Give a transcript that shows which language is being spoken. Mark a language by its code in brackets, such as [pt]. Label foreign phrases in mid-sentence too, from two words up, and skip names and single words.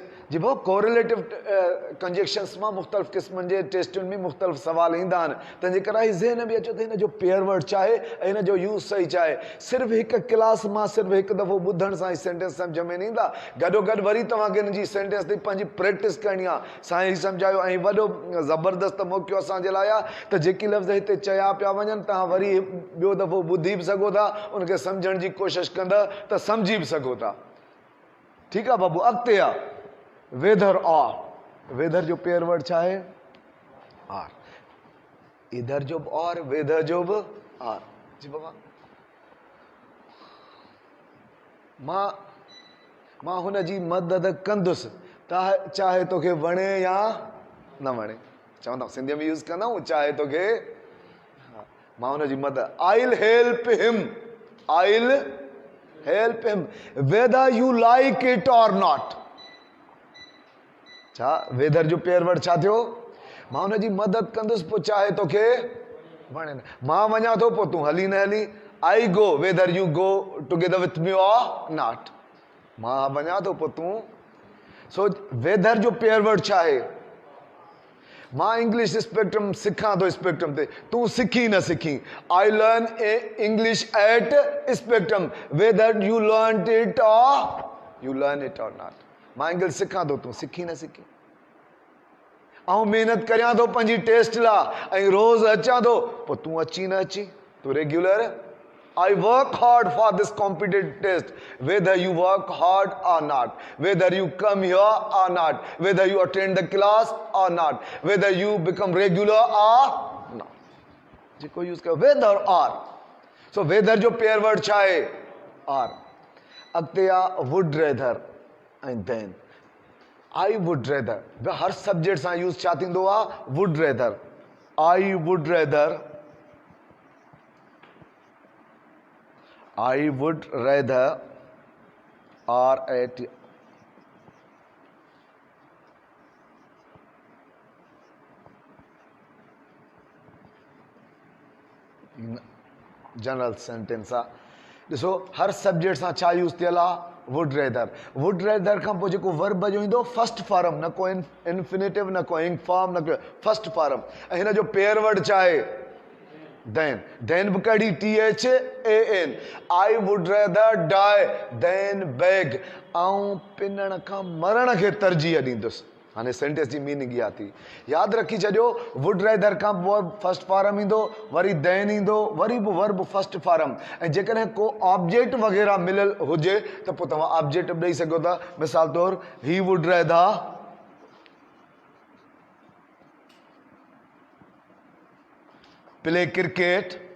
[sd] जी भाउ [en] correlative conjunctions [sd] मां मुख़्तलिफ़ क़िस्मनि जे टेस्टुनि में मुख़्तलिफ़ सवाल ईंदा आहिनि, तंहिंजे करे ही ज़हन में अचे त हिन जो [en] pair word [sd] छा आहे ऐं हिन जो यूज़ सही छा आहे। सिर्फ़ु हिकु क्लास मां सिर्फ़ु हिकु दफ़ो ॿुधण सां ही सेंटेंस सम्झ में न ईंदा, गॾोगॾु वरी तव्हांखे हिन जी सेंटेंस ते पंहिंजी प्रैक्टिस करणी आहे। साईं सम्झायो ऐं वॾो ज़बरदस्त मौक़ो असांजे लाइ आहे त जेकी लफ़्ज़ हिते चया पिया वञनि तव्हां वरी ॿियो दफ़ो ॿुधी बि सघो था, उनखे सम्झण जी कोशिशि कंदा त सम्झी बि सघो था। ठीकु आहे बाबू? अॻिते आहे [en] whether or. [sd] वेदर जो [en] pair word [sd] छा आहे, आर। इधर जो बि और, वेदर जो बि आर। जी बाबा मां हुन जी मदद कंदुसि, चाहे तोखे वणे या न वणे। चवंदा सिंधीअ में यूज़ कंदा आहियूं, चाहे तोखे, मां हुन जी मदद, [en] I will help him, I will help him whether you like it or not. [sd] छा वेदर जो [en] pair word [sd] छा थियो, मां हुन जी मदद कंदुसि पोइ चाहे तोखे वणे न। मां वञा थो पोइ तूं हली न हली, [en] I go whether you go together with me or not. [sd] मां वञा थो पोइ तूं। सो वेदर जो [en] pair word [sd] छा आहे, मां इंग्लिश स्पेक्ट्रम सिखां थो स्पेक्ट्रम ते, तूं सिखी न सिखी। [en] I learn English at Spectrum whether you learn it or you learn it or not. [sd] मां इंग्लिश सिखां थो, तूं सिखी न सिखी। ऐं महिनत करियां थो पंहिंजी टेस्ट लाइ ऐं रोज़ अचां थो, पोइ तूं अची न अची, तूं रेग्युलर। [en] I work hard for this competitive test whether you work hard or not, whether you come here or not, whether you attend the class or not, whether you become regular or not. [sd] जेको यूज़ कयो [en] whether or. [sd] सो वेदर जो [en] pair word [sd] छा आहे, आर। अॻिते आहे [en] would rather [sd] ऐं देन। [en] I would rather [sd] हर सब्जेक्ट सां यूज़ छा थींदो आहे, [en] would rather. I would rather, I would rather are at general sentence आहे। [sd] ॾिसो हर सब्जेक्ट सां छा यूज़ थियल आहे, [en] would rather. would rather [sd] खां पोइ जेको वर्ब जो ईंदो [en] first form, [sd] न को इन्फिनेटिव न को [en] ing form [sd] न को [en] first form. [sd] ऐं हिन जो [en] pair word [sd] छा आहे, देन। देन बि कहिड़ी, [en] THAN। I would rather die than beg. [sd] ऐं पिनण खां मरण खे तरजीह ॾींदुसि। हाणे सेंटेंस जी मीनिंग इहा थी, यादि रखी छॾियो। [en] would rather [sd] खां [en] verb first form [sd] ईंदो, वरी देन ईंदो, वरी बि [en] verb first form. [sd] ऐं जेकॾहिं को ऑब्जेक्ट वग़ैरह मिलियल हुजे त पोइ तव्हां ऑब्जेक्ट बि ॾेई सघो था। मिसाल तौरु ही [en] would rather play cricket,